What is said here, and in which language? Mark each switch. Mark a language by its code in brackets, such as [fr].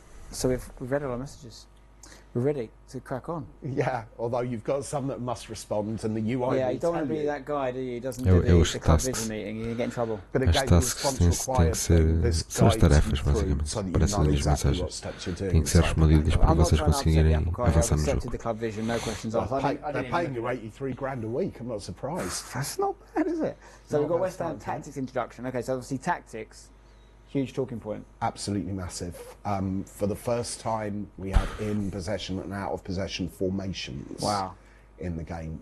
[en] So we've read all our messages. We're ready to crack on. Yeah, although you've got some that must respond and the UI you don't want to be that guy, do you? He doesn't do the club vision meeting, you get in trouble. But again, the response required this guide through so that you know exactly what steps you're doing. [pt] Tem que ser respondidas para vocês conseguirem avançar no jogo. jogo. [en] The club vision, no questions asked. They're paying you 83 grand a week, I'm not surprised. That's not bad, is it? So we've got West Ham tactics introduction. Okay, so obviously tactics, huge talking point. Absolutely massive. For the first time, we have in possession and out of possession formations in the game.